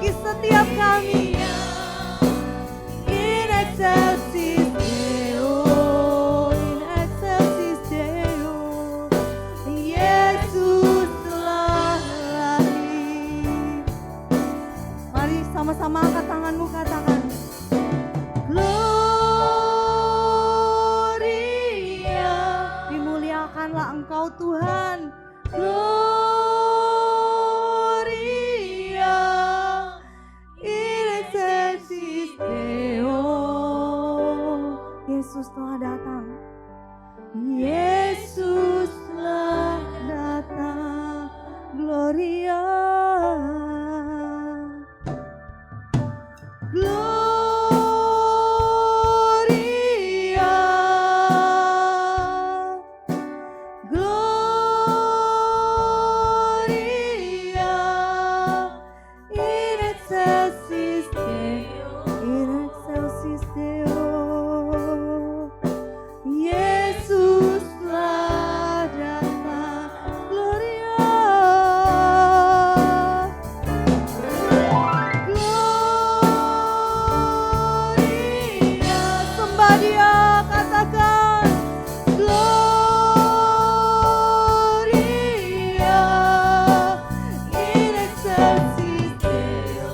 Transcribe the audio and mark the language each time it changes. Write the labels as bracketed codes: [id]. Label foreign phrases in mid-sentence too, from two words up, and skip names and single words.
[id] setiap kami. [la] In excelsis Deo, in excelsis Deo, [id] Yesus telah lahir. Mari sama-sama angkat tanganmu, katakan Gloria. Dimuliakanlah Engkau Tuhan. [la] Gloria in excelsis Deo. [id] Yesus telah datang. Yesus telah datang. [la] Gloria. Gloria. Gloria in excelsis Deo, in excelsis Deo. [id] Yesus telah datang. [la] Gloria. Gloria. [id] Sembah Dia, katakan [la] Gloria in excelsis Deo.